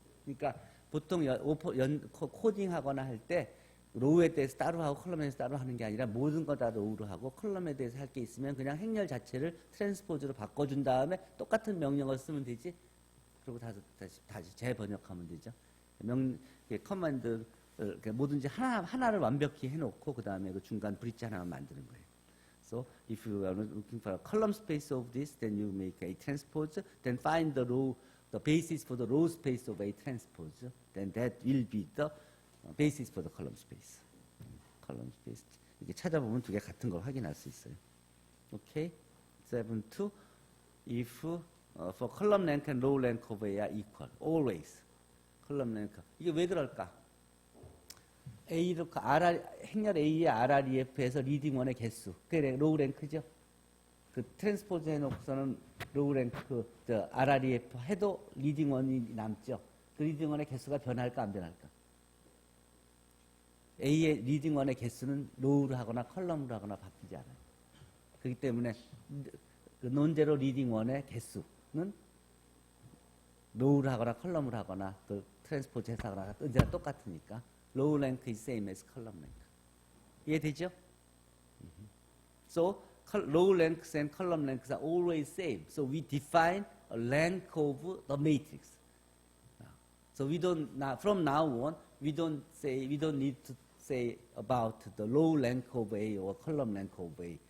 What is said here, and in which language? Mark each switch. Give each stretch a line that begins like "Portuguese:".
Korean: 그러니까 보통 코딩하거나 할 때 로우에 대해서 따로 하고 컬럼에 대해서 따로 하는 게 아니라 모든 거 다 로우로 하고 컬럼에 대해서 할 게 있으면 그냥 행렬 자체를 트랜스포즈로 바꿔준 다음에 똑같은 명령을 쓰면 되지. 그리고 다시 재번역하면 되죠. 커맨드 뭐든지 하나를 완벽히 해놓고 그 다음에 그 중간 브릿지 하나만 만드는 거예요.
English: So if you are looking for a column space of this, then you make A transpose, then find the basis for the row space of A transpose, then that will be the basis for the column space. column space.
Korean: 이렇게 찾아보면 두 개 같은 걸 확인할 수 있어요.
English: Okay? 7.2. If for column rank and row rank of A are equal, always.
Korean: column rank. 이게 왜 그럴까? 행렬 A의 RREF에서 리딩 원의 개수. 그게 로우 랭크죠. 그 트랜스포즈 해놓고서는 로우 랭크, RREF 해도 리딩 원이 남죠. 그 리딩 원의 개수가 변할까 안 변할까? A의 리딩 원의 개수는 로우로 하거나 컬럼으로 하거나 바뀌지 않아요. 그렇기 때문에 그 논제로 리딩 원의 개수는 로우로 하거나 컬럼으로 하거나 그 트랜스포즈 해서 하거나 언제나 똑같으니까
English: row rank is same as column rank.
Korean: 이해되죠?
English: So row ranks and column ranks are always same. So we define a rank of the matrix. So we don't from now on we don't need to say about the row rank of A or column rank of A.